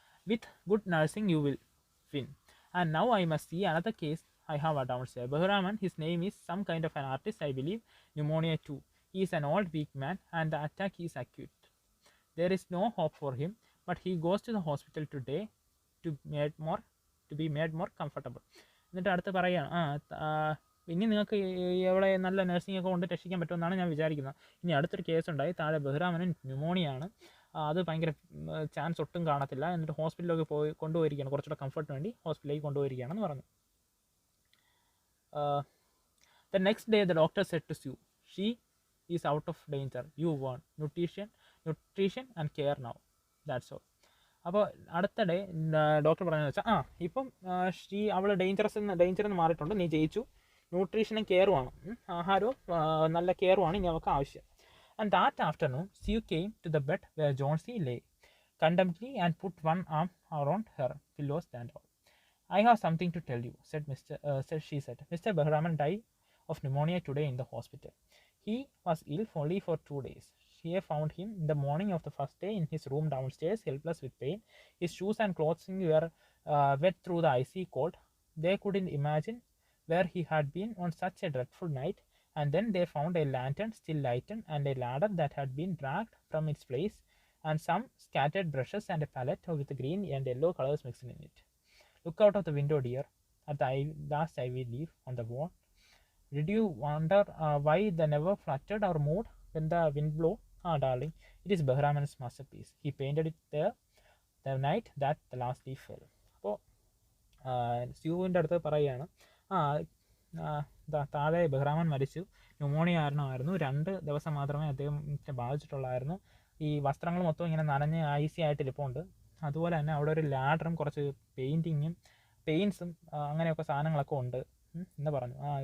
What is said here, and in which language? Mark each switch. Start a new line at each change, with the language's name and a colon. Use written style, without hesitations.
English: With good nursing you will win. And now I must see another case I have downstairs. Bahraman, his name is some kind of an artist, I believe. Pneumonia too. He is an old weak man and the attack is acute. There is no hope for him, but he goes to the hospital today to be made more comfortable.
Malayalam: എന്നിട്ട് അടുത്ത് പറയുകയാണ്, ഇനി നിങ്ങൾക്ക് എവിടെ നല്ല nursing ഒക്കെ കൊണ്ട് രക്ഷിക്കാൻ പറ്റുമെന്നാണ് ഞാൻ വിചാരിക്കുന്നത്. ഇനി അടുത്തൊരു കേസ് ഉണ്ടായി, താഴെ ബഹ്റാമിന് ന്യൂമോണിയാണ്, അത് ഭയങ്കര ചാൻസ് ഒട്ടും കാണത്തില്ല, എന്നിട്ട് ഹോസ്പിറ്റലിലൊക്കെ കൊണ്ടുപോയിരിക്കുകയാണ്, കുറച്ചുകൂടെ കംഫർട്ടിന് വേണ്ടി ഹോസ്പിറ്റലിലേക്ക് കൊണ്ടുപോയിരിക്കുകയാണെന്ന് പറഞ്ഞു.
English: The next day the doctor said to Sue, she is out of danger, you want nutrition and care now, that's all.
Malayalam: അപ്പോൾ അടുത്ത ഡേ ഡോക്ടർ പറഞ്ഞതെന്ന് വെച്ചാൽ ഇപ്പം അവൾ ഡേഞ്ചറിൽ നിന്ന് മാറിയിട്ടുണ്ട്, നീ ജയിച്ചു, ന്യൂട്രീഷനും കെയറുമാണ്, ആഹാരവും നല്ല കെയറുമാണ് ഇനി അവൾക്ക് ആവശ്യം.
English: And that afternoon Sue came to the bed where Johnsy lay contentedly and put one arm around her pillows and all. I have something to tell you, she said. Mr. Bahraman died of pneumonia today in the hospital. He was ill only for 2 days. She found him in the morning of the first day in his room downstairs, helpless with pain. His shoes and clothing were wet through the icy cold. They couldn't imagine where he had been on such a dreadful night. And then they found a lantern still lighted and a ladder that had been dragged from its place, and some scattered brushes and a palette with green and yellow colors mixed in it. Look out of the window, dear, at the last ivy leaf on the wall. Did you wonder why they never fluttered or moved when the wind blew? Darling, it is Bahraman's masterpiece. He painted it there the night that the last leaf fell.
Malayalam: അപ്പോൾ സ്യൂവിൻ്റെ അടുത്ത് പറയുകയാണ്, താഴെ ബഹ്റാമൻ മരിച്ചു, pneumonia കാരണമായിരുന്നു, 2 ദിവസം മാത്രമേ അദ്ദേഹത്തെ ബാധിച്ചിട്ടുള്ളായിരുന്നു, ഈ വസ്ത്രങ്ങൾ മൊത്തം ഇങ്ങനെ നനഞ്ഞ് ഐസി ആയിട്ട് ഇരിപ്പുണ്ട്, അതുപോലെ തന്നെ അവിടെ ഒരു ലാഡറും കുറച്ച് പെയിൻസും അങ്ങനെയൊക്കെ സാധനങ്ങളൊക്കെ ഉണ്ട് എന്ന് പറഞ്ഞു.